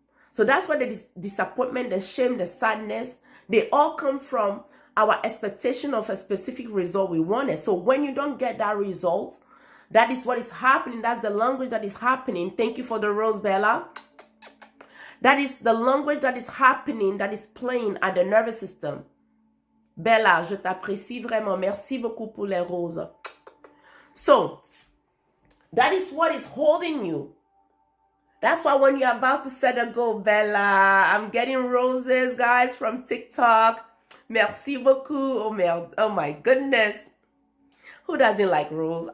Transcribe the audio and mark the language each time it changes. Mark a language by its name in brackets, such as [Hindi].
[English] So that's why the disappointment, the shame, the sadness, they all come from our expectation of a specific result we wanted. So when you don't get that result, that is what is happening. That's the language that is happening. Thank you for the rose, Bella. That is the language that is happening, that is playing at the nervous system. [French] Bella, je t'apprécie vraiment. Merci beaucoup pour les roses. [English] So, that is what is holding you. That's why when you're about to set a goal, Bella, I'm getting roses, guys, from TikTok. [French] Merci beaucoup. Oh, merde. [English] Oh my goodness. Who doesn't like roses?